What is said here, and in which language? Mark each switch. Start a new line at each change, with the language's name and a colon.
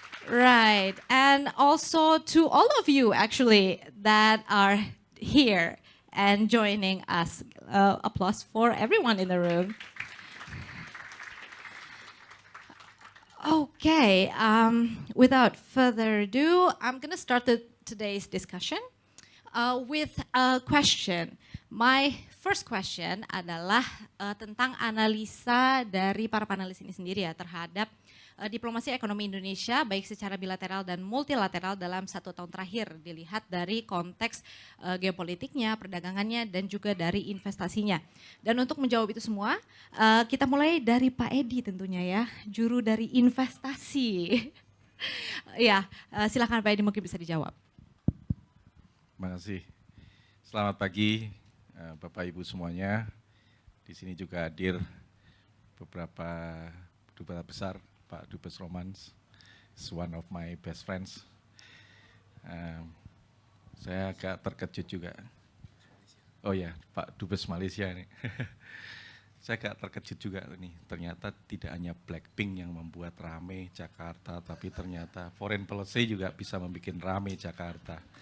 English: Right, and also to all of you actually that are here and joining us. Applause for everyone in the room. Okay, without further ado, I'm going to start today's discussion with a question. My first question
Indonesian: adalah tentang analisa dari para panelis ini sendiri ya terhadap diplomasi ekonomi Indonesia baik secara bilateral dan multilateral dalam 1 tahun terakhir dilihat dari konteks geopolitiknya, perdagangannya dan juga dari investasinya. Dan untuk menjawab itu semua kita mulai dari Pak Edi tentunya ya, juru dari investasi. Ya, silakan Pak Edi mungkin bisa dijawab. Terima kasih. Selamat pagi Bapak Ibu semuanya. Di sini juga hadir beberapa duta besar.
English: Pak Dubes Romans is one of my best friends.
Indonesian: Saya agak terkejut juga. Oh ya, Pak Dubes Malaysia nih. Saya agak terkejut juga nih. Ternyata tidak hanya Blackpink yang membuat rame Jakarta, tapi ternyata foreign policy juga bisa membuat rame Jakarta.